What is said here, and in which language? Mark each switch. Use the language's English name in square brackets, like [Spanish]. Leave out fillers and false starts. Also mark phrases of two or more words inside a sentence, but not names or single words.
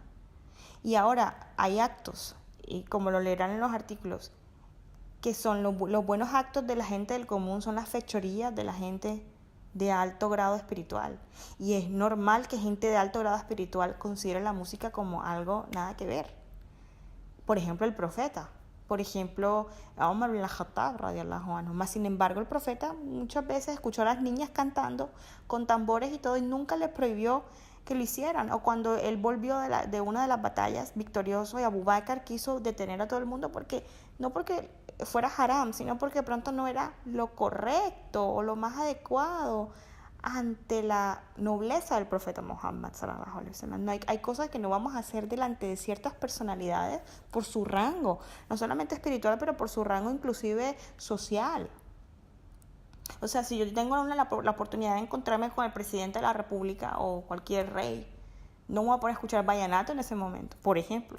[Spanish] Y ahora hay actos, y como lo leerán en los artículos, que son los buenos actos de la gente del común, son las fechorías de la gente de alto grado espiritual. Y es normal que gente de alto grado espiritual considere la música como algo nada que ver. Por ejemplo, el profeta. Por ejemplo, Omar ibn al-Khattab, [Arabic] رضي الله عنه. [Spanish] Más sin embargo, el profeta muchas veces escuchó a las niñas cantando con tambores y todo y nunca les prohibió que lo hicieran. O cuando él volvió de una de las batallas victorioso y Abu Bakr quiso detener a todo el mundo no porque fuera haram, sino porque pronto no era lo correcto o lo más adecuado ante la nobleza del profeta Muhammad [Arabic] صلى الله عليه وسلم. [Spanish] Hay cosas que no vamos a hacer delante de ciertas personalidades por su rango, no solamente espiritual, pero por su rango inclusive social. O sea, si yo tengo la oportunidad de encontrarme con el presidente de la república o cualquier rey, no me voy a poner a escuchar vallenato en ese momento, por ejemplo.